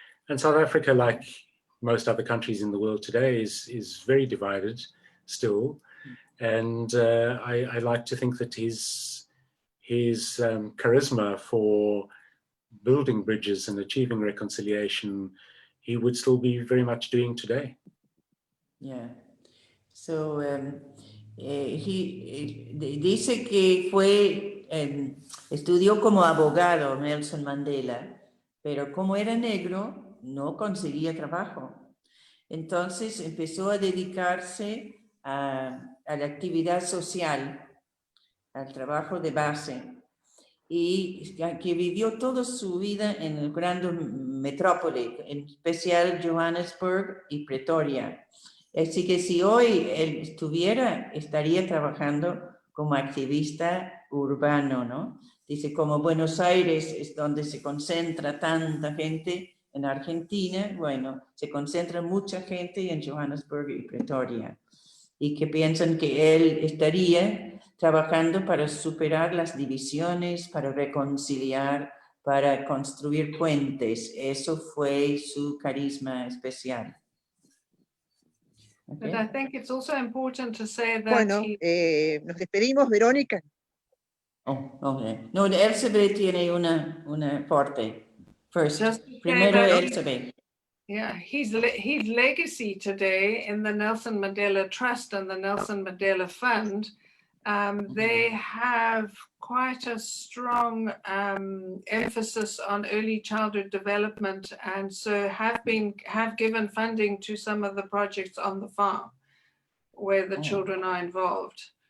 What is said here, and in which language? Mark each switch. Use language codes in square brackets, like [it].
[en] And South Africa, like most other countries in the world today, is very divided still. And I like to think that his charisma for building bridges and achieving reconciliation, he would still be very much doing today. Yeah. [es] So dice que estudió como abogado Nelson Mandela, pero como era negro no conseguía trabajo. Entonces empezó a dedicarse a la actividad social, al trabajo de base, y que vivió toda su vida en el gran metrópoli, en especial Johannesburg y Pretoria. Así que si hoy él estuviera, estaría trabajando como activista urbano, ¿no? Dice, como Buenos Aires es donde se concentra tanta gente en Argentina, bueno, se concentra mucha gente en Johannesburg y Pretoria. Y que piensan que él estaría trabajando para superar las divisiones, para reconciliar, para construir puentes. Eso fue su carisma especial. [en] But I think it's also important to say that [es] Bueno, nos despedimos, Verónica. [en] Oh, okay. [es] No, Elizabeth tiene una aporte. [en] First, Just to say [es] primero [en] that Elizabeth. Yeah, his legacy today in the Nelson Mandela Trust and the Nelson Mandela Fund, they have quite a strong emphasis on early childhood development, and so have given funding to some of the projects on the farm where the children are involved.